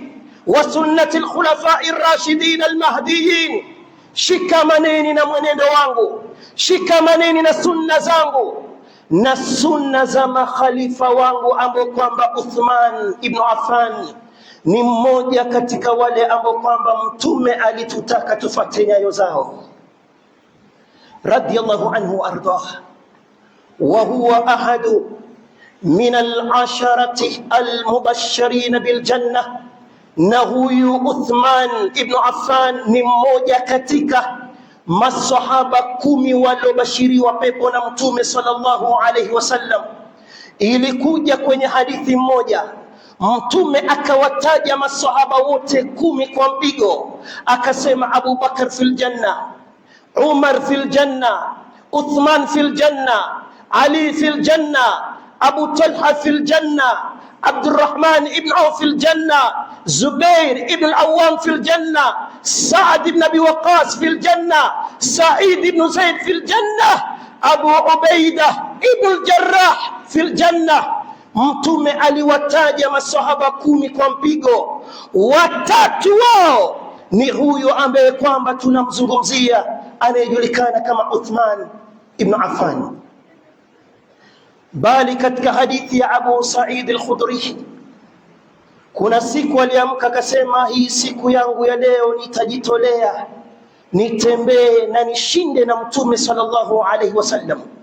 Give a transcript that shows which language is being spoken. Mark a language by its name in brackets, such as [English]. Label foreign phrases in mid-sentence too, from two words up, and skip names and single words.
[Arabic] وسنة الخلفاء الراشدين المهديين, [Swahili] shikamaneni na mwenendo wangu, shikamaneni na sunna zangu na sunna za makhalifa wangu ambao kwamba Uthman ibn Affan ni mmoja katika wale ambao kwamba Mtume alitutaka tufuate nyayo zao [Arabic] رضي الله عنه أرضاه. وهو أحد من العشرة المبشرين بالجنة, [Swahili] na huyu Uthman ibn Affan ni mmoja katika masahaba 10 waliobashiriwa pepo na Mtume [Arabic] صلى الله عليه وسلم. [Swahili] Ilikuja kwenye hadithi moja Mtume akawataja masahaba wote 10 kwa mpigo, akasema Abu Bakar [Arabic] في الجنة، عمر في الجنة، عثمان في الجنة، علي في الجنة، أبو طلحة في الجنة، عبد الرحمن بن عوف في الجنة، الزبير بن العوام في الجنة، سعد بن أبي وقاص في الجنة، سعيد بن زيد في الجنة، أبو عبيدة بن الجراح في الجنة. [Swahili] Mtume aliwataja masahaba 10 kwa mpigo. Watatu wao ni huyo ambaye kwamba tunamzungumzia, anayejulikana kama Uthman ibn Affan. Bali katika hadithi ya Abu Sa'id al-Khudri, kuna siku aliamka akasema, hii siku yangu ya leo nitajitolea nitembee na nishinde na Mtume [Arabic] صلى الله عليه وسلم.